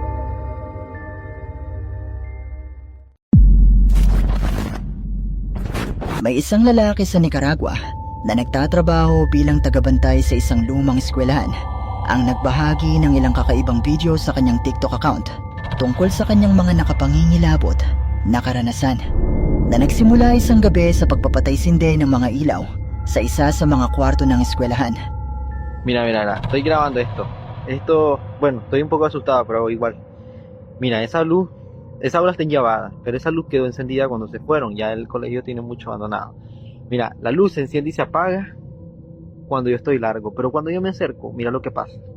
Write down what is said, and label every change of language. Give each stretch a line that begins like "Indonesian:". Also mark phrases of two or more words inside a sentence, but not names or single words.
Filipino: May isang lalaki sa Nicaragua na nagtatrabaho bilang tagabantay sa isang lumang eskwelahan ang nagbahagi ng ilang kakaibang video sa kanyang TikTok account tungkol sa kanyang mga nakapangingilabot na karanasan na nagsimula isang gabi sa pagpapatay-sinde ng mga ilaw sa isa sa mga kwarto ng eskwelahan.
Spanish: Mira, estoy grabando esto. Bueno, estoy un poco asustado, pero igual. Mira, esa luz está llevada, pero esa luz quedó encendida cuando se fueron. Ya el colegio tiene mucho abandonado. Mira, la luz se enciende y se apaga cuando yo estoy largo, pero cuando yo me acerco, mira lo que pasa.